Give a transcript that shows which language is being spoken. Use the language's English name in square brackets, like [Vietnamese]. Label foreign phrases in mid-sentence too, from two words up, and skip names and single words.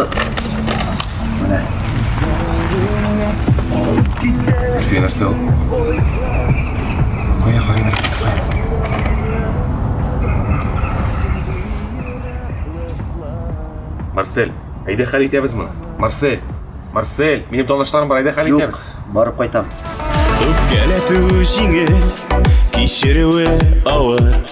[Tatar] Mene. Зульфия, нәрсе ол? Қоя. Марсель, айда хәл итәбез моны. Марсель, минем танышларым бар, айда хәл Юк, итәбез. барып кайтам. Үпкәләтү җиңел, кичерүе авыр.